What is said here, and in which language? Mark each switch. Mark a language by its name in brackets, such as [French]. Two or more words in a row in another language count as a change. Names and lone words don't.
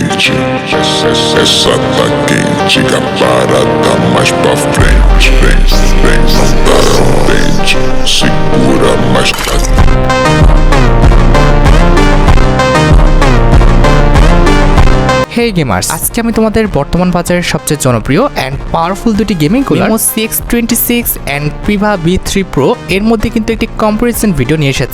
[Portuguese] quente, essa tá quente, que a parada mais pra frente. Vem, não tá contente, segura mais [English] hey gamers, [Bangla] আজকে আমি তোমাদের বর্তমান বাজারের সবচেয়ে জনপ্রিয় [English] and powerful [Bangla] দুটি [English] gaming cooler [Bangla] মিমো CX26 অ্যান্ড প্রিভা V3 Pro এর মধ্যে কিন্তু একটি [English] comparison video [Bangla] নিয়ে এসেছি।